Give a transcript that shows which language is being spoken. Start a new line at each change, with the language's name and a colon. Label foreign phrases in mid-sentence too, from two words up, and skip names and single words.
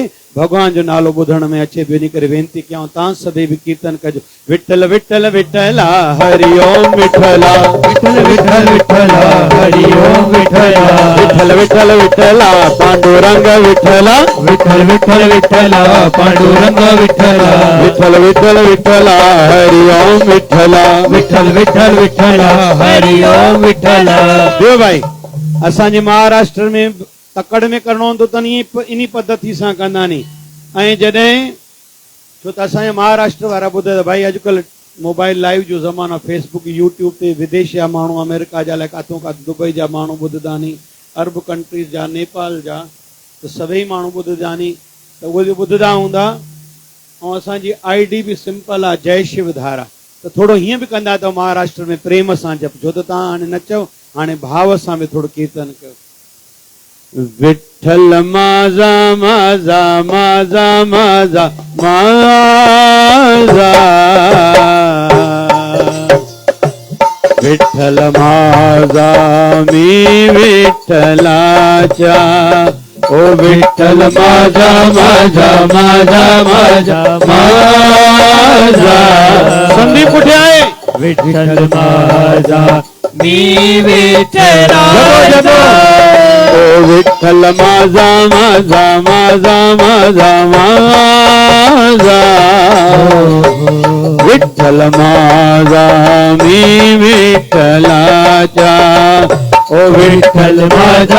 Sindhi: भगवान जो नालो ॿुधण में अचे पियो, इन करे वेनती कयां तव्हां सभई बि कीर्तन कजो। विठल विठल विठला हरि ओम विठला, विठल विठल विठला हरि ओम विठला, विठल विठल विठला पांडुरंग विठला, विठल विठल विठला पांडुरंग विठला, विठल विठल विठला हरि ओम विठला, विठल विठल विठला हरि ओम विठला। ॿियो भाई असांजे महाराष्ट्र में तकड़ में करणो हूंदो त इन पद्धति सां कंदा नी। ऐं जॾहिं छो त असांजे महाराष्ट्र वारा ॿुधे त भाई अॼुकल्ह
English: mobile live
Sindhi: जो ज़मानो, फेसबुक यूट्यूब ते विदेश जा माण्हू, अमेरिका जा, किथां किथां दुबई जा माण्हू ॿुधंदा नी,
English: Arab countries
Sindhi: जा, नेपाल जा, त सभई माण्हू ॿुधंदा नी, त उहे बि ॿुधंदा हूंदा। ऐं असांजी ID बि सिंपल आहे, जय शिव धारा। त थोरो हीअं बि कंदा अथव महाराष्ट्र में प्रेम सां जप, छो त तव्हां हाणे न चओ, हाणे भाव सां बि थोरो कीर्तन कयो।
Marathi: विठल माजा माजा माजा माजा माजा, विठल माजा मी विठलाचा, ओ विठल माजा माजा माजा माजा माजा। संदीप कुठे आहे? विठल माजा मी विठला, ओ विठ्ठल माझा माझा माझा माझा माझा, विठ्ठल माझा मी विठ्ठलाचा, ओ विठ्ठल माझा